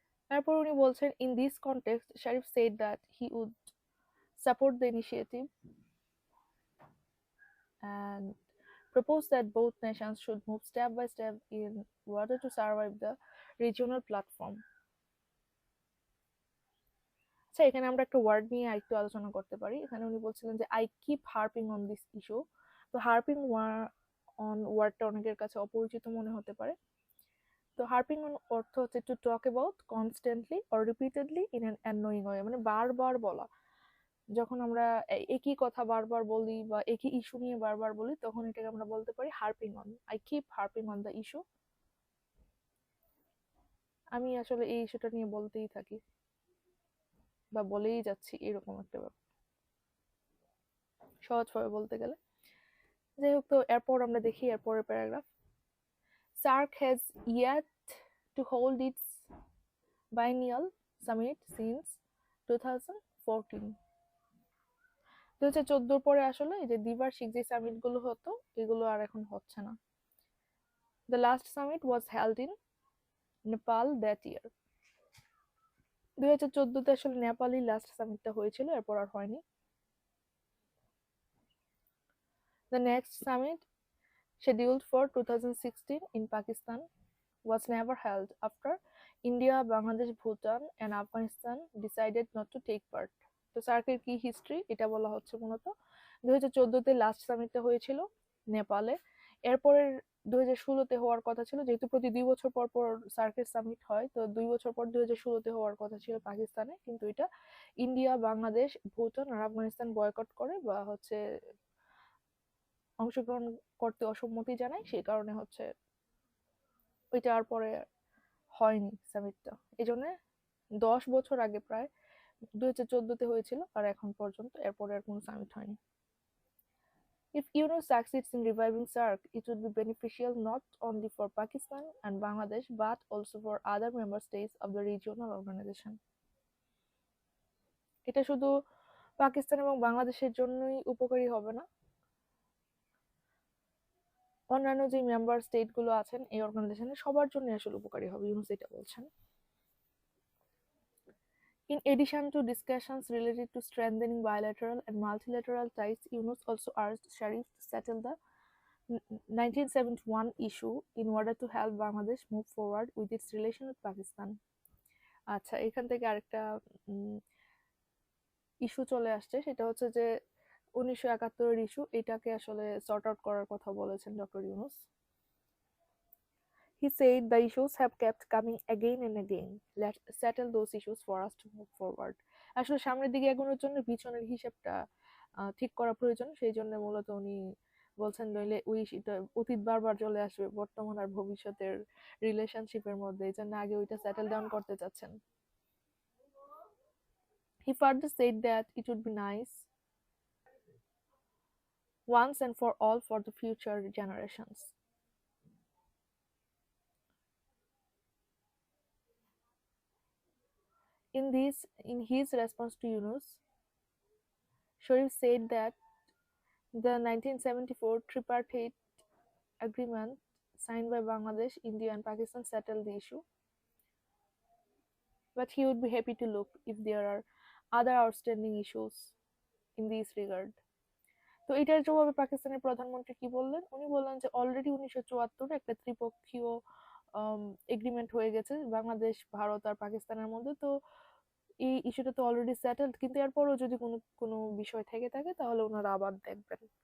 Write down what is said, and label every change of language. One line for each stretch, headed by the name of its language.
Bangla: তারপর উনি বলছেন
English: In this context Sharif said that he would support the initiative and propose that both nations should move step by step in order to survive the regional platform.
Bangla: আচ্ছা, এখানে আমরা একটা word নিয়ে আরেকটু আলোচনা করতে পারি। এখানে উনি বলছিলেন যে
English: I keep harping on this issue.
Bangla: তো হার্পিং অন ওয়ার্ডটা অনেকের কাছে অপরিচিত মনে হতে পারে। তো হার্পিং অন অর্থ হচ্ছে
English: to talk about constantly or repeatedly in an annoying way,
Bangla: মানে বারবার বলা। যখন আমরা একই কথা বারবার বলি বা একই ইস্যু নিয়ে বারবার বলি, তখন এটাকে আমরা বলতে পারি হার্পিং on.
English: I keep harping on the issue,
Bangla: আমি আসলে এই ইস্যুটা নিয়ে বলতেই থাকি বা বলেই যাচ্ছি, এরকম একটা ব্যাপার সহজভাবে বলতে গেলে। যাই হোক, তো এরপর আমরা দেখি এরপরের paragraph.
English: SARC has yet to hold its biennial summit since 2014.
Bangla: 2014 পরে আসলে এই যে দ্বিবার্ষিক যে সামিট গুলো হতো, এগুলো আর এখন হচ্ছে না।
English: The last summit was held in Nepal that year.
Bangla: 2014-তে আসলে নেপালি লাস্ট সামিটটা হয়েছিল, এরপর আর হয়নি।
English: The next summit, scheduled for 2016 in Pakistan, was never held after India, Bangladesh, Bhutan, and Afghanistan decided not to take part.
Bangla: তো সার্কের কি history এটা বলা হচ্ছে মূলত 2014-তে লাস্ট সামিটটা হয়েছিল নেপালে। এরপরে 2016-তে হওয়ার কথা ছিল, যেহেতু প্রতি 2 বছর পর পর সার্কের সামিট হয়, তো 2 বছর পর 2016-তে হওয়ার কথা ছিল পাকিস্তানে, কিন্তু এটা ইন্ডিয়া, বাংলাদেশ, ভুটান আর আফগানিস্তান বয়কট করে বা হচ্ছে অংশগ্রহণ করতে অসম্মতি জানায়, সেই কারণে হচ্ছে ওইটা আর পরে হয়নি সামিটটা। এই জন্য 10 বছর আগে প্রায় 2014-তে হয়েছিল, আর এখন পর্যন্ত এরপরে আর কোনো সামিট হয়নি।
English: If UNO succeeds in reviving SAARC, it would be beneficial not only for Pakistan and Bangladesh but also for other member states of the regional organization.
Bangla: এটা শুধু পাকিস্তান এবং বাংলাদেশের জন্যই উপকারী হবে না, অন্যান্য যে মেম্বার স্টেট গুলো আছেন এই অর্গানাইজেশনে সবার জন্য আসলে উপকারী হবে, ইউনুস এটা বলছেন।
English: In addition to discussions related to strengthening bilateral and multilateral ties, Yunus also urged Sharif to settle the 1971 issue in order to help Bangladesh move forward with its relation with Pakistan.
Bangla: আচ্ছা, এখান থেকে আরেকটা issue চলে আসছে, সেটা হচ্ছে যে 1971-এর issue, এটাকে আসলে সর্ট আউট করার কথা বলেছেন doctor Yunus.
English: He said the issues have kept coming again and again. Let's settle those issues for us to move forward.
Bangla: আসলে সামনের দিকে এগোনোর জন্য পিছনের হিসাবটা ঠিক করা প্রয়োজন, সেই জন্য মূলত উনি বলছেন, নইলে ওই অতীত বারবার চলে আসবে বর্তমান আর ভবিষ্যতের রিলেশনশিপের মধ্যে, এই জন্য আগে ওইটা সেটেল ডাউন করতে চাচ্ছেন।
English: He further said that it would be nice once and for all for the future generations. In his response to Yunus, Sharif said that the 1974 tripartite agreement signed by Bangladesh, India, and Pakistan settled the issue, but he would be happy to look if there are other outstanding issues in this regard.
Bangla: তো এটার জবাবে পাকিস্তানের প্রধানমন্ত্রী কি বললেন? উনি বললেন যে অলরেডি 1974-এ একটা ত্রিপক্ষীয় এগ্রিমেন্ট হয়ে গেছে বাংলাদেশ, ভারত আর পাকিস্তানের মধ্যে, তো এই ইস্যুটা তো অলরেডি সেটেলড, কিন্তু এরপরও যদি কোনো কোনো বিষয় থেকে থাকে তাহলে ওনারা আবার দেখবেন।